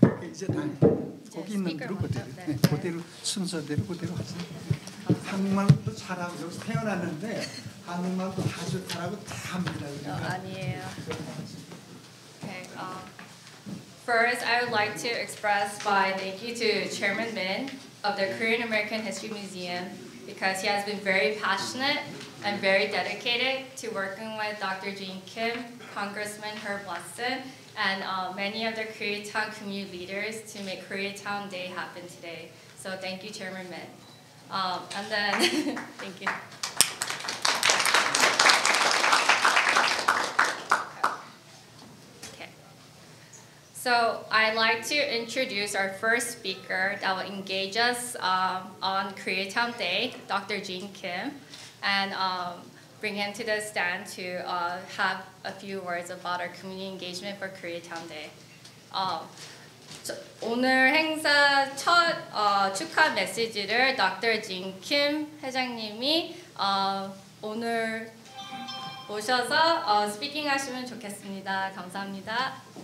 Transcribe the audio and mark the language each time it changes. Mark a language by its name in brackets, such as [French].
[Korean] 이제 다 거기 있는 대로 그대로 순서대로 그대로 하세요. 한국말도 잘하고 여기서 태어났는데 한국말도 아주 잘하고 다 합니다. 아니에요. Okay. [English] First, I would like to express my thank you to Chairman Min of the Korean American History Museum because he has been very passionate and very dedicated to working with Dr. Jean Kim, Congressman Herb Watson, and many of the Koreatown community leaders to make Koreatown Day happen today. So thank you, Chairman Min. And then, thank you. Okay. So I'd like to introduce our first speaker that will engage us on Koreatown Day, Dr. Jean Kim, and bring him to the stand to have a few words about our community engagement for Koreatown Day. [Korean] 오늘 행사 첫 축하 메시지를 Dr. Jean Kim 회장님이 오늘 모셔서 스피킹 하시면 좋겠습니다. 감사합니다.